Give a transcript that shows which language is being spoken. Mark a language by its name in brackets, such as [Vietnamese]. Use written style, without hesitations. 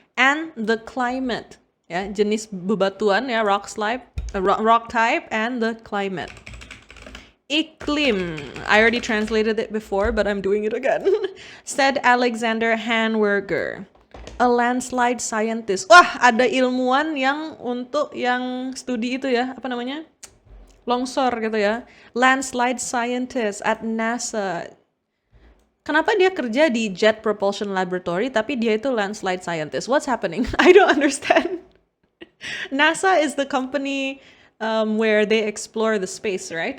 [English] And the climate. Ya, jenis bebatuan ya, rock type and the climate. Iklim. I already translated it before, but I'm doing it again. Said Alexander Hanwerger. a landslide scientist. [Indonesian] Wah, ada ilmuwan yang untuk yang studi itu ya, apa namanya? Longsor gitu ya. Landslide scientist at NASA. Kenapa dia kerja di Jet Propulsion Laboratory tapi dia itu landslide scientist? What's happening? [English] I don't understand. NASA is the company where they explore the space, right?